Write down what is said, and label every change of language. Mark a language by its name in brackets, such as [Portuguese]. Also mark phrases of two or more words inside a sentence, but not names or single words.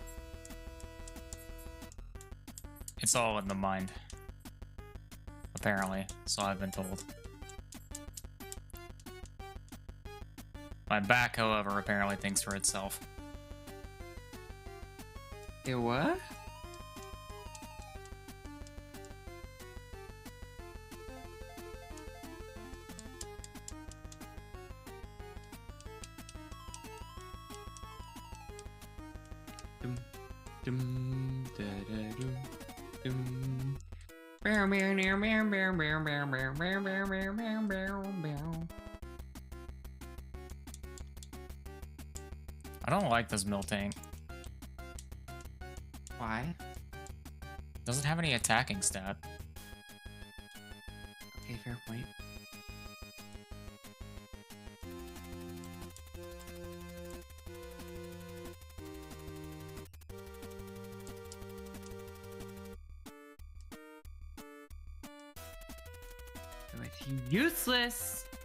[English] It's all in the mind. Apparently, so I've been told. My back, however, apparently thinks for itself. It what? Dum, dum, da, da, dum, dum. Bow, bow, now, bow, bow, bow, bow, bow, bow, bow, bow, bow, bow, bow. I don't like this mill tank. Why? Doesn't have any attacking stat. Okay, fair point. So it's useless.